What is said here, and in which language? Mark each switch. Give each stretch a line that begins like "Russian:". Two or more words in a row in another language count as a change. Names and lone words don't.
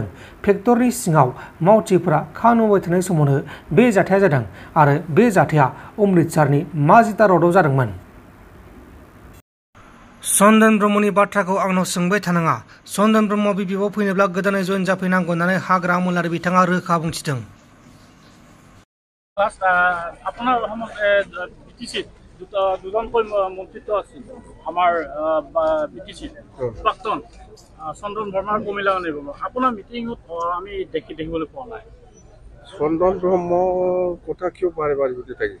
Bodo: फेक्टरिनि सिङाव मावथिफोरा खामानि मावबाय थानाय समावनो बे जाथाया जादों आरो बे जाथाया अमृतसरनि माजिदा र'डआव जादोंमोन। चन्दन ब्रह्मनि बाथ्राखौ आंनाव सोंबाय थानाङा। चन्दन ब्रह्मआ बिबिएफआव फैनोब्ला गोदानै जइन जाफैनांगौ होननानै हाग्रा आमोलारि बिथाङा रोखा बुंथिदों।
Assamese: আপোনাৰ বিটিচিত দুজনকৈ মন্ত্ৰিত্ব আছিল আমাৰ বিটিচিত প্ৰাক্তন চন্দন বৰ্মাৰ কমিলা নিব। আপোনাৰ মিটিঙত আমি দেখিবলৈ পোৱা নাই। চন্দন ব্ৰহ্মৰ কথা কিয় বাৰে বাৰে সুধি থাকিছে?